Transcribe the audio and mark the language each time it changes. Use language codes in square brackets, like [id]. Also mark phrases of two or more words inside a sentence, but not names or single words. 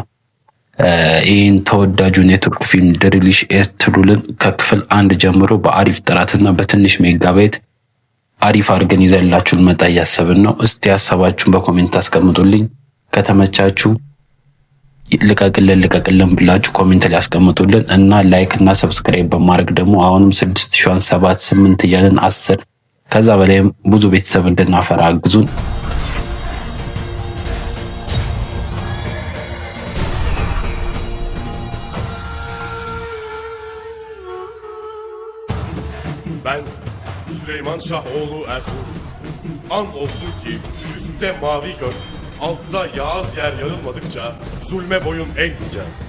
[am] ይህን ተወዳጁን የቱርክ ፊልም ድሪሊሽ ኤርቱግሩልን ከክፍል 1 ጀምሮ በአሪፍ ጥራትና በትንሽ ሜጋባይት አሪፍ አድርገን ይዘንላችሁ ልመጣ እያሰብን ነው። እስቲ ሀሳባችሁን በኮሜንት አስቀምጡልኝ። ከተመቻችሁ ልቀቅልን ብላችሁ ኮሜንት ላይ አስቀምጡልን እና ላይክ እና ሰብስክራይብ በማድረግ ደግሞ አሁንም 6000 7 8 እያለን 10 ከዛ በላይም ብዙ ቤተሰብ እንድናፈራ አግዙን። [tr] Ben Süleyman Şahoğlu Ertuğrul. And olsun ki üstte mavi gök, altta yağız yer yarılmadıkça zulme boyun eğmeyeceğim.